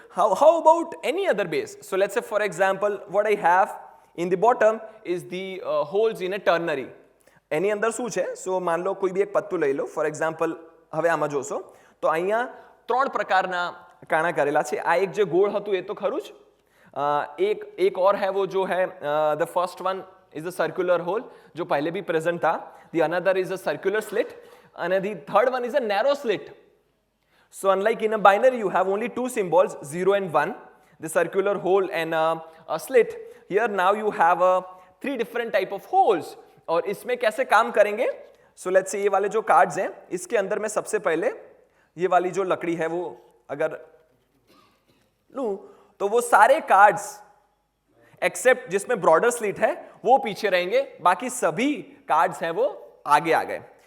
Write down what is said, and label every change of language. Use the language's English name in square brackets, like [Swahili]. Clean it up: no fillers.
[English] How about any other base? So let's say for example what I have in the bottom is the holes in a ternary. [Gujarati] એની અંદર શું છે? સો માન લો કોઈ બી એક પત્તું લઈ લો. [English] for example [Gujarati] હવે આમાં જોશો તો અહીંયા 3 પ્રકારના કાણા કરેલા છે. આ એક જે ગોળ હતું એ તો ખરું જ. [Hindi] एक और है वो जो है [English] the first one is a circular hole [Hindi] जो पहले भी प्रेजेंट था. [English] The another is a circular slit and the third one is a narrow slit. So unlike in a binary you have only two symbols 0 and 1, the circular hole and a slit. Here now you have three different type of holes [Hindi] और इसमें कैसे काम करेंगे? [English] so let's say [Hindi] ये वाले जो cards हैं, इसके अंदर मैं सबसे पहले ये वाली जो लकड़ी है वो अगर लूं तो वो सारे कार्ड्स एक्सेप्ट जिसमें ब्रॉडर स्लिट है वो पीछे रहेंगे, बाकी सभी कार्ड्स हैं वो आगे आ गए।